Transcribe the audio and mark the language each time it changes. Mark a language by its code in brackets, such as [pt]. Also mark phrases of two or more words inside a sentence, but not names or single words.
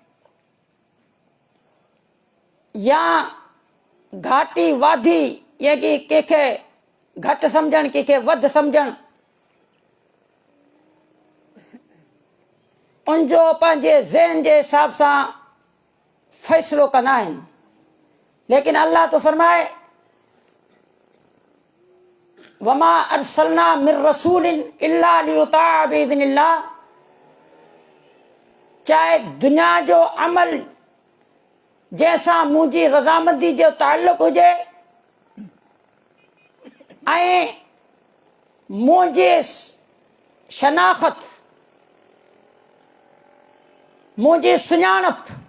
[sd] या घाटी वाधी या कि कंहिंखे घटि सम्झणु कंहिंखे वधि सम्झणु उनजो पंहिंजे ज़हन जे हिसाब सां फ़ैसिलो कंदा आहिनि। लेकिन अल्लाह तो फरमाए [ar] وما أرسلنا من رسول إلا ليطاع بإذن الله, [sd] चाहे दुनिया जो अमल जैसा मुंहिंजी रज़ामंदी जो ताल्लुक़ हुजे ऐं मुंहिंजे शनाख़त, मुंहिंजी सुञाणप